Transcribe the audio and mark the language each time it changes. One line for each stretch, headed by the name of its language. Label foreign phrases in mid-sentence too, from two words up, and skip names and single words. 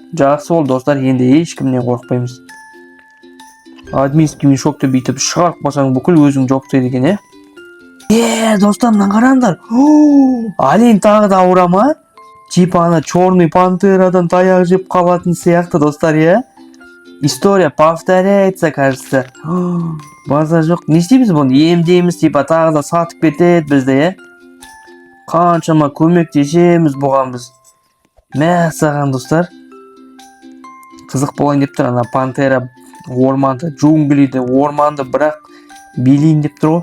Kazakh: Жақсы бол достар, енді ешкімнен қорықпаймыз. Админский мешокты бүйтіп шығарып басаң бүкіл өзің жоқ дейді екен, достар, қараңдар. Олень тағы да ауыра ма? Типа ана черный пантерадан таяқ жеп қалатын сияқты достар,
Russian: История повторяется, кажется.
Kazakh: База жоқ. Не істейміз бұны? Емдейміз, типа тағы да сатып кетеді бізде, Қаншама көмектесеміз бұған біз. Саған достар. Қызық болайын деп тұр, ана пантера орманды, джунглиді, орманды бірақ билейін деп тұр ғой.